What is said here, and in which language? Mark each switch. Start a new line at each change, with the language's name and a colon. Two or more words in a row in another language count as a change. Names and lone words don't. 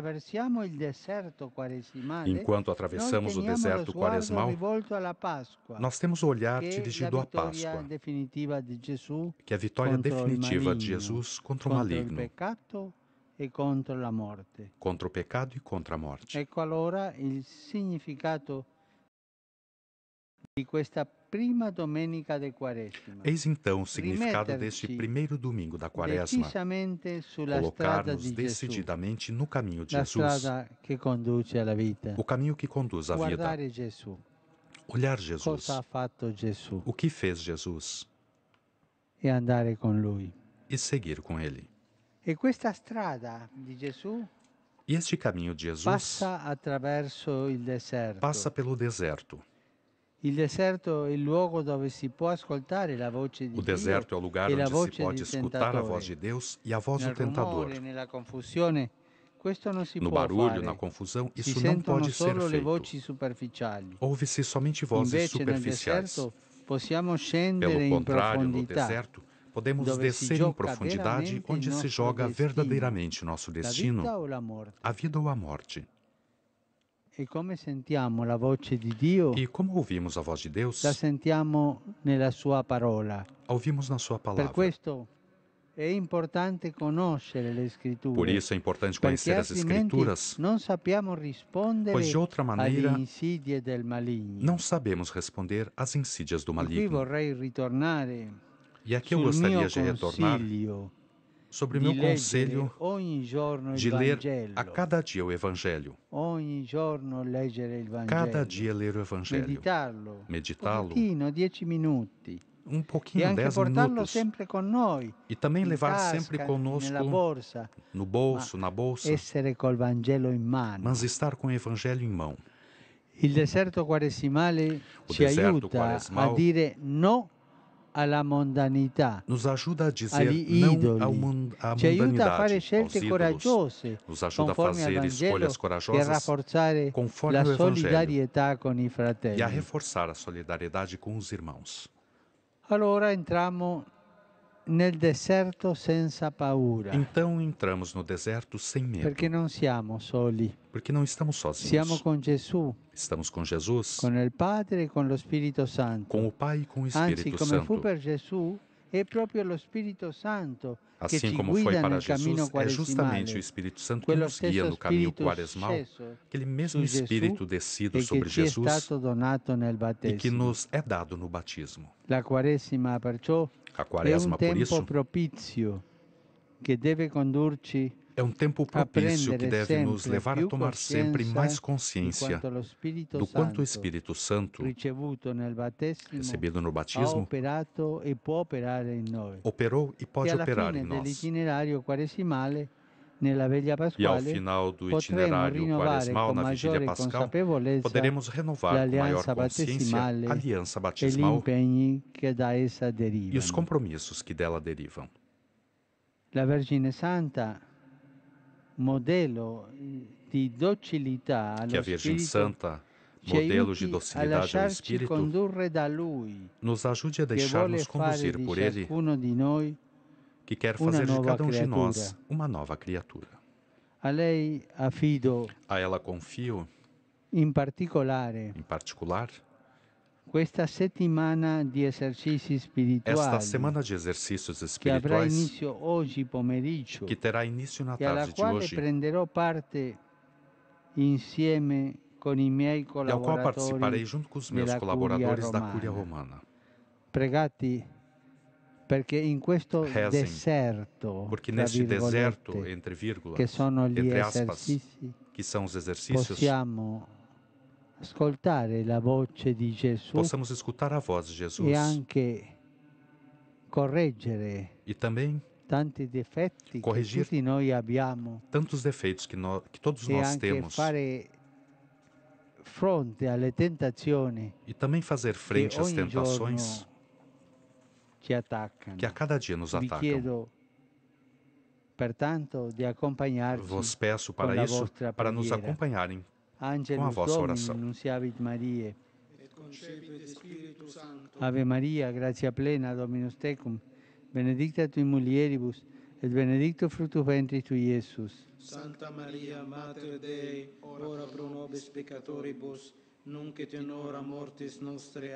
Portuguese: Enquanto atravessamos o deserto quaresmal, nós temos o olhar dirigido à Páscoa, que é a vitória definitiva de Jesus contra o maligno, contra o pecado e contra a morte.
Italian: Ecco allora il significato di questa prima domenica de Quaresma.
Portuguese: Eis então o significado deste primeiro domingo da Quaresma, colocar-nos decididamente no caminho de Jesus, o caminho que conduz à vida, olhar Jesus, o que fez Jesus,
Italian: e andare con lui.
Portuguese: E seguir com ele.
Italian: E questa strada di Gesù
Portuguese: E este caminho de Jesus passa pelo deserto. O deserto é o lugar onde se pode escutar a voz de Deus e a voz do tentador. No barulho, na confusão, isso não pode ser feito. Ouve-se somente vozes superficiais. Pelo contrário, no deserto, podemos descer em profundidade onde se joga verdadeiramente nosso destino, a vida ou a morte.
Italian: E come sentiamo la voce di Dio?
Portuguese: E como ouvimos a voz de Deus?
Italian: La sentiamo nella sua parola.
Portuguese: A ouvimos na sua palavra.
Italian: Per questo è importante conoscere le scritture.
Portuguese: Por isso é importante conhecer as Escrituras,
Italian: non sappiamo rispondere
Portuguese: pois de outra maneira
Italian: alle insidie del maligno.
Portuguese: Não sabemos responder às insídias do maligno.
Italian: E qui vorrei ritornare
Portuguese: e aqui eu gostaria de retornar sobre o meu conselho de ler a cada dia o Evangelho. Cada dia ler o Evangelho. Meditá-lo. Um pouquinho, 10 minutos. E também levar sempre conosco no bolso, na bolsa. Mas estar com o Evangelho em mão.
Italian: O deserto quaresimale ci aiuta a dire no alla mondanità,
Portuguese: nos ajuda a dizer não à mundanidade,
Italian: ci aiuta a fare scelte coraggiose,
Portuguese: nos ajuda a fazer escolhas corajosas conforme o
Italian: solidarietà con i fratelli.
Portuguese: E a reforçar a solidariedade com os irmãos.
Italian: Allora entriamo nel deserto senza paura.
Portuguese: Então entramos no deserto sem medo.
Italian: Perché non siamo soli.
Portuguese: Porque não estamos sozinhos.
Italian: Siamo con Gesù.
Portuguese: Estamos com Jesus.
Italian: Con il Padre e con lo Spirito Santo.
Portuguese: Com o Pai e com o Espírito
Italian: Anzi, come
Portuguese: Santo.
Italian: fu per Gesù, è proprio lo Spirito Santo che
Portuguese: Assim
Italian: ci
Portuguese: como foi
Italian: guida
Portuguese: para
Italian: nel cammino
Portuguese: Jesus, é justamente o
Italian: quaresimale.
Portuguese: Espírito Santo que
Italian: Quello
Portuguese: nos guia
Italian: stesso
Portuguese: no caminho
Italian: Spirito
Portuguese: quaresmal,
Italian: sceso
Portuguese: aquele mesmo
Italian: su
Portuguese: Espírito
Italian: Gesù
Portuguese: descido
Italian: e
Portuguese: sobre
Italian: che ci è
Portuguese: Jesus
Italian: stato donato nel
Portuguese: e que
Italian: battesimo.
Portuguese: nos é dado no batismo.
Italian: La Quaresima perciò
Portuguese: A
Italian: è un
Portuguese: quaresma, por
Italian: tempo
Portuguese: isso,
Italian: propizio che deve condurci
Portuguese: é um tempo
Italian: a
Portuguese: propício que
Italian: prendere
Portuguese: deve nos
Italian: sempre
Portuguese: levar a
Italian: più
Portuguese: tomar sempre mais
Italian: coscienza
Portuguese: consciência
Italian: di quanto lo Spirito
Portuguese: do quanto o
Italian: Santo
Portuguese: Espírito Santo,
Italian: ricevuto nel battesimo
Portuguese: recebido no
Italian: ha
Portuguese: batismo,
Italian: operato e può operare in noi.
Portuguese: operou e
Italian: E
Portuguese: pode
Italian: alla
Portuguese: operar
Italian: fine
Portuguese: em nós.
Italian: dell'itinerario quaresimale, nella veglia
Portuguese: E ao
Italian: pasquale,
Portuguese: final do
Italian: potremo
Portuguese: itinerário
Italian: rinnovare
Portuguese: quaresmal,
Italian: con
Portuguese: na vigília
Italian: maggiore
Portuguese: pascal,
Italian: consapevolezza
Portuguese: poderemos renovar com maior
Italian: l'alleanza
Portuguese: consciência a
Italian: battesimale
Portuguese: aliança
Italian: e gli
Portuguese: batismal
Italian: impegni che da essa
Portuguese: e os
Italian: derivano.
Portuguese: compromissos que dela derivam.
Italian: La Vergine Santa, modello di docilità
Portuguese: Que a
Italian: allo
Portuguese: Virgem
Italian: Spirito,
Portuguese: Santa,
Italian: ci
Portuguese: modelo de
Italian: aiuti a
Portuguese: docilidade ao
Italian: lasciarci
Portuguese: Espírito,
Italian: condurre da Lui,
Portuguese: nos ajude a
Italian: che
Portuguese: deixar-nos
Italian: vuole fare
Portuguese: conduzir
Italian: di
Portuguese: por Ele,
Italian: ciascuno di noi
Portuguese: que quer
Italian: una
Portuguese: fazer de
Italian: nuova
Portuguese: cada um de
Italian: creatura.
Portuguese: nós uma nova criatura.
Italian: A lei affido
Portuguese: A ela confio,
Italian: in particolare
Portuguese: em particular,
Italian: questa settimana di esercizi
Portuguese: esta
Italian: spirituali
Portuguese: semana de exercícios
Italian: che avrà
Portuguese: espirituais,
Italian: inizio oggi pomeriggio
Portuguese: que terá início na
Italian: e alla
Portuguese: tarde de
Italian: quale
Portuguese: hoje,
Italian: prenderò parte insieme con i miei
Portuguese: e ao qual participarei
Italian: collaboratori
Portuguese: junto com os meus
Italian: della Curia
Portuguese: colaboradores da Cúria
Italian: Romana.
Portuguese: Romana.
Italian: Pregati perché in questo
Portuguese: Rezem,
Italian: deserto,
Portuguese: porque
Italian: tra
Portuguese: neste deserto,
Italian: virgolette,
Portuguese: entre vírgulas,
Italian: che sono gli
Portuguese: entre aspas,
Italian: esercizi,
Portuguese: que são os exercícios,
Italian: possiamo ascoltare la voce di Gesù
Portuguese: possamos escutar a voz de
Italian: e
Portuguese: Jesus
Italian: anche correggere
Portuguese: e também
Italian: tanti difetti che
Portuguese: corrigir
Italian: tutti noi abbiamo
Portuguese: tantos defeitos que todos
Italian: e
Portuguese: nós
Italian: anche
Portuguese: temos
Italian: fare fronte alle tentazioni
Portuguese: e também fazer
Italian: che
Portuguese: frente às
Italian: ogni
Portuguese: tentações
Italian: giorno ci attaccano.
Portuguese: que a cada dia nos
Italian: Vi
Portuguese: atacam.
Italian: chiedo pertanto di accompagnarci
Portuguese: Vos peço
Italian: con
Portuguese: para
Italian: la
Portuguese: isso,
Italian: vostra
Portuguese: para nos
Italian: preghiera.
Portuguese: acompanharem com a
Latin: Angelus
Portuguese: vossa
Latin: Domini,
Portuguese: oração.
Latin: nunciavit Mariae. Et concepit Spiritu Sancto. Ave Maria, gratia plena, Dominus tecum, benedicta tui mulieribus, et benedictus fructus ventris tui, Iesus. Santa Maria, Mater Dei, ora pro nobis peccatoribus, nunc et in hora mortis nostre.